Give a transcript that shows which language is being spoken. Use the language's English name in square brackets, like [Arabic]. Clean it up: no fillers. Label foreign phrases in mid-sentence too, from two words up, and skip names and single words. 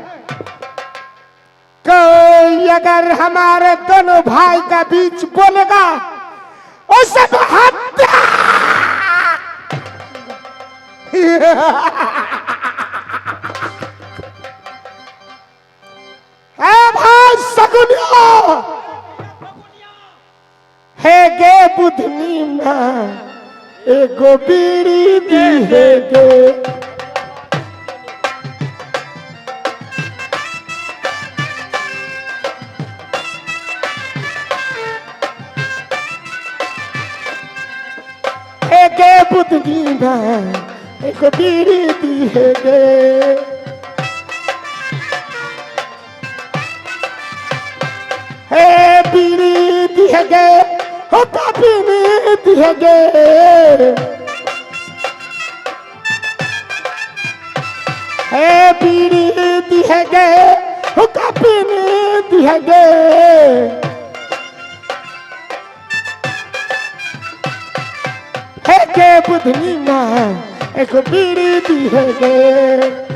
[Hindi] कोई अगर हमारे दोनों भाई का बीच बोलेगा उसे तो हत्या भाई सगुनिया [Angika] है गे बुधनी में एगो बीड़ी दी है गे। है गे बुधनी में एगो बीड़ी दी है गे। हे बीड़ी दिए गे हो बीड़ी दिए गे। हे बीड़ी दिए गे हो बीड़ी दिए गे। हे के बुधनी माँ एक बीड़ी दिए गे।